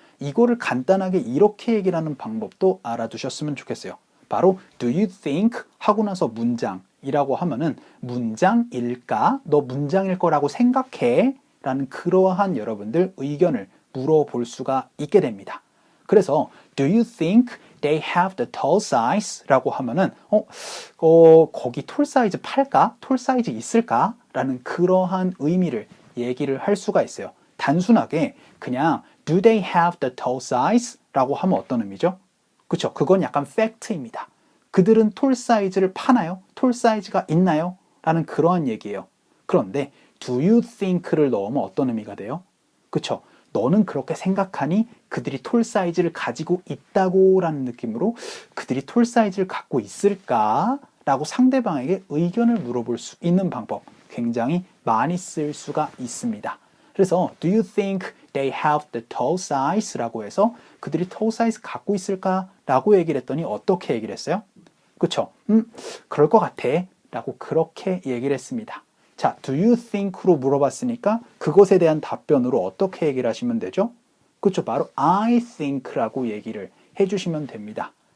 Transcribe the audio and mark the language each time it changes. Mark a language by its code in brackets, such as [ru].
[ko] 이거를 간단하게 이렇게 얘기를 하는 방법도 알아두셨으면 좋겠어요. 바로 [en] do you think [ko] 하고 나서 문장이라고 하면은 문장일까? 너 문장일 거라고 생각해? 라는 그러한 여러분들 의견을 물어볼 수가 있게 됩니다. 그래서 [en] do you think they have the tall size? [ko] 라고 하면은 거기 톨 사이즈 팔까? 톨 사이즈 있을까? 라는 그러한 의미를 얘기를 할 수가 있어요. [en] 단순하게 그냥 do they have the tall size? [ko] 라고 하면 어떤 의미죠? 그쵸? 그건 약간 팩트입니다. 그들은 톨 사이즈를 파나요? 톨 사이즈가 있나요? 라는 그러한 얘기예요. 그런데 [en] do you think [ko] 를 넣으면 어떤 의미가 돼요? 그쵸? 너는 그렇게 생각하니 그들이 톨 사이즈를 가지고 있다고 라는 느낌으로 그들이 톨 사이즈를 갖고 있을까? 라고 상대방에게 의견을 물어볼 수 있는 방법 굉장히 많이 쓸 수가 있습니다. 그래서 [en] do you think they have the tall size? [ko] 라고 해서 그들이 tall size 갖고 있을까? 라고 얘기를 했더니 어떻게 얘기를 했어요? 그쵸? 그럴 것 같아 라고 그렇게 얘기를 했습니다. 자, do you think로 물어봤으니까 그것에 대한 답변으로 어떻게 얘기를 하시면 되죠? 그쵸? 바로 [en] I think [ko] 라고 얘기를 해주시면 됩니다.